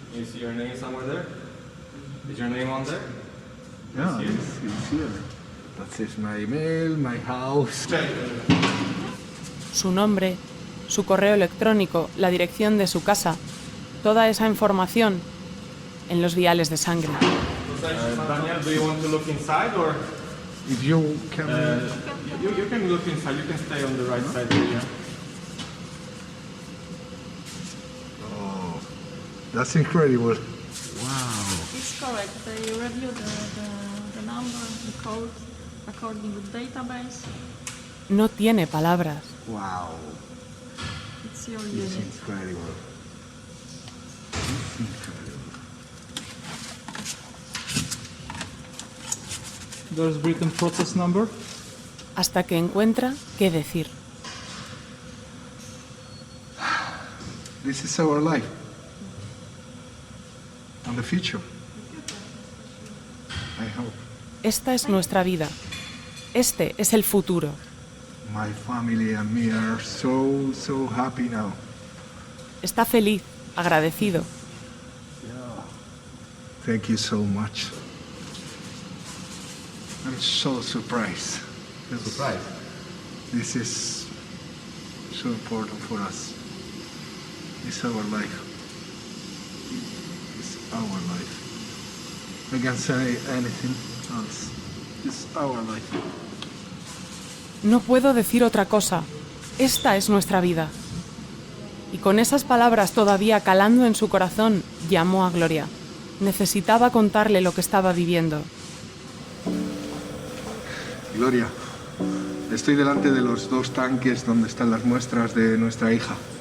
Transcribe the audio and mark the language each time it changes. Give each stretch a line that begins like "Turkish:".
English: Is your name somewhere there? Is your name on there? Yeah, it's here. That is my email, my house.
Spanish: Su nombre, su correo electrónico, la dirección de su casa, toda esa información en los viales de sangre.
English: Daniel, do you want to look inside or? If you can... You can look inside, you can stay on the right side here. Oh, that's incredible. Wow. It's correct. They review the number, the code, according to the database.
Spanish: No tiene palabras.
English: Wow. It's your It's unit. incredible. It's incredible. There's written process number.
Spanish: Hasta que encuentra qué decir.
English: This is our life. And the future. I hope.
Spanish: Esta es nuestra vida. Este es el futuro.
English: My family and me are so happy now.
Spanish: Está feliz, agradecido.
English: Thank you so much. I'm so surprised. Surprised? This is so important for us. It's our life. It's our life. I can't say anything else. It's our life.
Spanish: No puedo decir otra cosa. Esta es nuestra vida. Y con esas palabras todavía calando en su corazón, llamó a Gloria. Necesitaba contarle lo que estaba viviendo. Gloria, estoy delante de los 2 tanques donde están las muestras de nuestra hija.